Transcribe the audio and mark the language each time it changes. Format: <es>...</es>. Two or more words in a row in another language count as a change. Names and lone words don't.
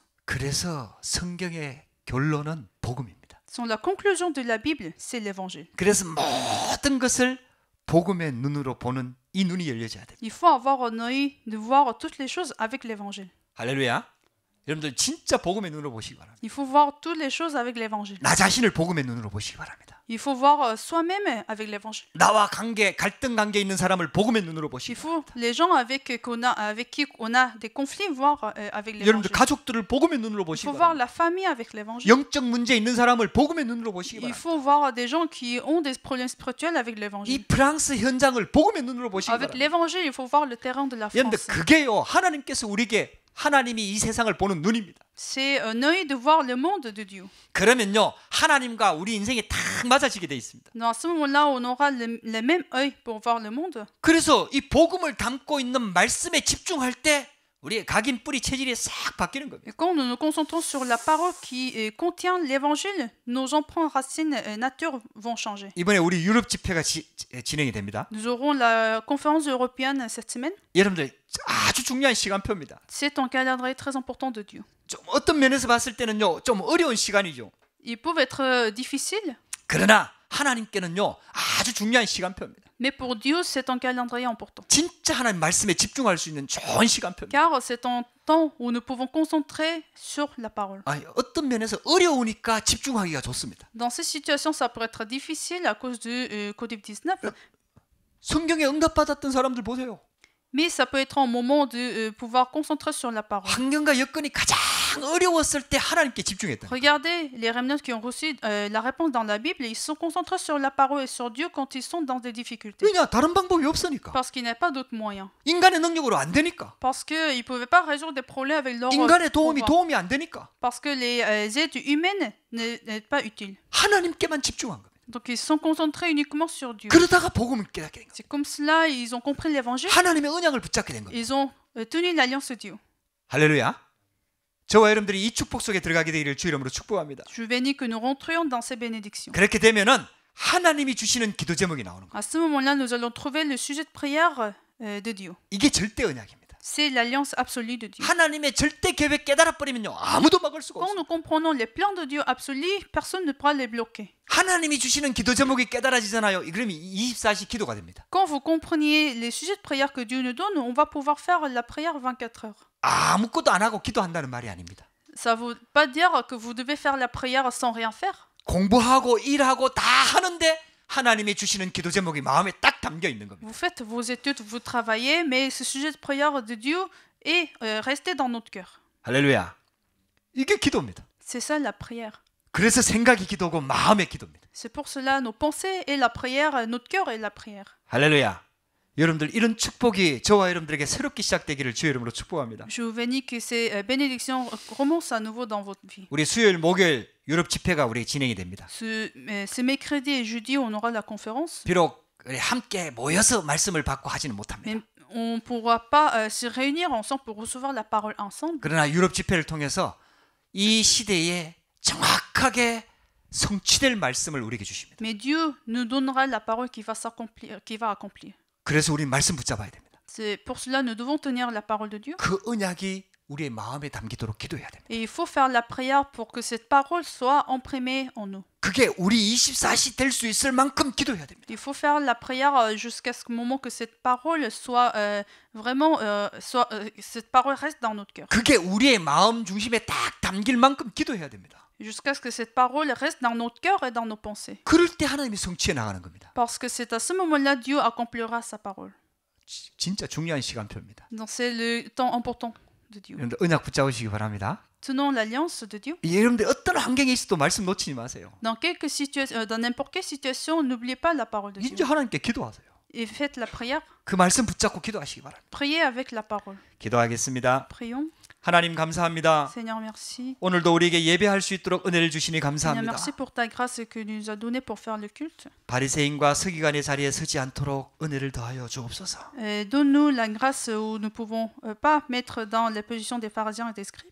<ko>그래서 성경의 결론은 복음입니다.</ko> <fr>Sans la conclusion de la Bible, c'est l'évangile.</fr> <ko>그래서 모든 것을 복음의 눈으로 보는 이 눈이 열려져야 됩니다.</ko> <fr>Il faut avoir un œil de voir toutes les choses avec l'évangile.</fr> <ko>할렐루야. 여러분들 진짜 복음의 눈으로 보시기 바랍니다.</ko> <fr>Il faut voir toutes les choses avec l'évangile.</fr> <ko>나 자신을 복음의 눈으로 보시기 바랍니다.</ko> <fr>Il faut voir soi-même avec l'évangile.</fr> <ko>나와 갈등 관계 있는 사람을 복음의 눈으로</ko> <fr>Il</fr> <ko>보시기</ko> <fr>faut</fr> <ko>바랍니다.</ko> <fr>les gens avec qui on a des conflits voir avec</fr> <ko>여러분들</ko> <fr>l'évangile.</fr> <ko>가족들을 복음의 눈으로</ko> <fr>Il</fr> <ko>보시기</ko> <fr>faut voir</fr> <ko>바랍니다.</ko> <fr>la famille avec l'évangile.</fr> <ko>영적 문제 있는 사람을 복음의 눈으로 보시기</ko> <fr>Il</fr> <ko>바랍니다.</ko> <fr>faut voir des gens qui ont des problèmes spirituels avec</fr> <ko>이</ko> <fr>l'évangile.</fr> <ko>프랑스 현장을 복음의 눈으로 보시기</ko> <fr>Avec</fr> <ko>바랍니다.</ko> <fr>l'évangile, il faut voir le terrain de la</fr> <ko>여러분들</ko> <fr>France.</fr> <ko>그게요 하나님께서 우리에게 하나님이 이 세상을 보는 눈입니다.</ko> <fr>C'est un œil de voir le monde de Dieu.</fr> <ko>그러면요 하나님과 우리 인생이 딱 맞아지게 돼 있습니다.</ko> <fr>Donc à ce moment-là, on aura le même œil pour voir le monde.</fr> <ko>그래서 이 복음을 담고 있는 말씀에 집중할 때 우리의 각인 뿌리 체질이 싹 바뀌는 겁니다.</ko> <fr>Et quand nous nous concentrons sur la parole qui contient l'évangile, nos emprunts racines nature vont changer.</fr> <ko>이번에 우리 유럽 집회가 진행이 됩니다.</ko> <fr>Nous aurons la conférence européenne cette semaine.</fr> <ko>여러분들 아주 중요한 시간표입니다.</ko> <fr>C'est un calendrier très important de Dieu.</fr> <ko>좀 어떤 면에서 봤을 때는요 좀 어려운 시간이죠.</ko> <fr>Ils peuvent être difficiles,</fr> <ko>그러나 하나님께는요 아주 중요한 시간표입니다.</ko> <fr>mais pour Dieu, c'est un calendrier important.</fr> <ko>진짜 하나님 말씀에 집중할 수 있는 좋은 시간표입니다.</ko> <fr>Car c'est un temps où nous pouvons concentrer sur la parole.</fr> <ko>아니, 어떤 면에서 어려우니까 집중하기가 좋습니다.</ko> <fr>Dans ces situations, ça peut être difficile à cause du Covid-19,</fr> <ko>성경에 응답받았던 사람들 보세요.</ko> <fr>mais ça peut être un moment de pouvoir concentrer sur la parole.</fr> <ko>환경과 여건이 가장 어려웠을 때 하나님께 집중했다.</ko> <fr>Regardez les remnants qui ont reçu la réponse dans la Bible, ils sont concentrés sur la parole et sur Dieu quand ils sont dans des difficultés.</fr> <ko>왜냐? 다른 방법이 없으니까.</ko> <fr>Parce qu'il n'y a pas d'autre moyen.</fr> <ko>인간의 능력으로 안 되니까.</ko> <fr>Parce qu'ils ne pouvaient pas résoudre des problèmes avec leur</fr> <ko>인간의</ko> <fr>pouvoir.</fr> <ko>도움이 안 되니까.</ko> <fr>Parce que les aides humaines n'est pas utiles.</fr> <ko>하나님께만 집중한 겁니다.</ko> <fr>Donc ils sont concentrés uniquement sur Dieu.</fr> <ko>그러다가 복음을 깨닫게 된 겁니다.</ko> <fr>C'est comme cela ils ont compris l'évangile.</fr> <ko>하나님의 언약을 붙잡게 된 겁니다.</ko> <fr>Ils ont tenu l'alliance de Dieu.</fr> <ko>할렐루야. 저와 여러분들이 이 축복 속에 들어가게 되기를 주 이름으로 축복합니다.</ko> <fr>Je bénis que nous rentrions dans ces bénédictions.</fr> <ko>그렇게 되면은 하나님이 주시는 기도 제목이 나오는 거예요.</ko> <fr>À ce moment-là, nous allons trouver le sujet de prière de Dieu.</fr> <ko>이게 절대 언약입니다.</ko> <fr>C'est l'alliance absolue de Dieu.</fr> <ko>하나님의 절대 계획 깨달아 버리면요 아무도 막을 수가</ko> <fr>Quand</fr> <ko>없어요.</ko> <fr>nous comprenons les plans de Dieu absolus, personne ne pourra les bloquer.</fr> <ko>하나님이 주시는 기도 제목이 깨달아지잖아요. 그러면 24시 기도가 됩니다.</ko> <fr>Quand vous compreniez les sujets de prière que Dieu nous donne, on va pouvoir faire la prière 24 heures.</fr> <ko>아무것도 안 하고 기도한다는 말이 아닙니다.</ko> <fr>Ça ne veut pas dire que vous devez faire la prière sans rien faire.</fr> <ko>공부하고 일하고 다 하는데 하나님이 주시는 기도 제목이 마음에 딱 담겨 있는 겁니다.</ko> <fr>Vous faites vos études, vous travaillez, mais ce sujet de prière de Dieu est resté dans notre cœur.</fr> <ko>할렐루야. 이게 기도입니다.</ko> <fr>C'est ça la prière.</fr> <ko>그래서 생각이 기도고 마음의 기도입니다.</ko> <fr>C'est pour cela nos pensées et la prière, notre cœur et la prière.</fr> <ko>할렐루야. 여러분들 이런 축복이 저와 여러분들에게 새롭게 시작되기를 주의 이름으로 축복합니다.</ko> <fr>Je vous bénis que ces bénédictions recommencent à nouveau dans votre vie.</fr> <ko>우리 수요일 목요일 유럽 집회가 우리 진행이 됩니다.</ko> <fr>Ce mercredi et jeudi, on aura la conférence.</fr> <ko>비록 우리 함께 모여서 말씀을 받고 하지는 못합니다.</ko> <fr>Mais on ne pourra pas se réunir ensemble pour recevoir la parole ensemble.</fr> <ko>그러나 유럽 집회를 통해서 이 시대에 정확하게 성취될 말씀을 우리에게 주십니다.</ko> <fr>Mais Dieu nous donnera la parole qui va s'accomplir, qui va accomplir.</fr> <ko>그래서 우리 말씀 붙잡아야 됩니다.</ko> <fr>C'est pour cela nous devons tenir la parole de Dieu.</fr> <ko>그 언약이 우리의 마음에 담기도록 기도해야 됩니다.</ko> <fr>Et il faut faire la prière pour que cette parole soit imprimée en nous.</fr> <ko>그게 우리 24시 될 수 있을 만큼 기도해야 됩니다.</ko> <fr>Il faut faire la prière jusqu'à ce moment que cette parole soit vraiment, cette parole reste dans notre cœur.</fr> <ko>그게 우리의 마음 중심에 딱 담길 만큼 기도해야 됩니다.</ko> <fr>Jusqu'à ce que cette parole reste dans notre cœur et dans nos pensées.</fr> <ko>그럴 때 하나님이 성취해 나가는 겁니다.</ko> <fr>Parce que c'est à ce moment-là Dieu accomplira sa parole.</fr> <ko>진짜 중요한 시간표입니다.</ko> <fr>Donc c'est le temps important de Dieu.</fr> <ko>여러분들 언약 붙잡으시기 바랍니다.</ko> <fr>Tenons l'alliance de Dieu.</fr> <ko>여러분들 어떤 환경에 있어도 말씀 놓치지 마세요.</ko> <fr>Dans n'importe quelle situation, n'oubliez pas la parole de</fr> <ko>진짜</ko> <fr>Dieu.</fr> <ko>하나님께 기도하세요.</ko> <fr>Et faites la prière.</fr> <ko>그 말씀 붙잡고 기도하시기 바랍니다.</ko> <fr>Priez avec la parole.</fr> <ko>기도하겠습니다.</ko> <fr>Prions.</fr> <ko>하나님 감사합니다.</ko> <fr>Seigneur, merci.</fr> <ko>오늘도 우리에게 예배할 수 있도록 은혜를 주시니</ko> <fr>Seigneur,</fr> <ko>감사합니다.</ko> <fr>merci pour ta grâce que tu nous as donnée pour faire le culte.</fr> <ko>바리새인과 서기관의 자리에 서지 않도록 은혜를 더하여 주옵소서.</ko> <fr>Donne-nous la grâce où nous ne pouvons pas mettre dans les positions des pharisiens et des scribes.</fr>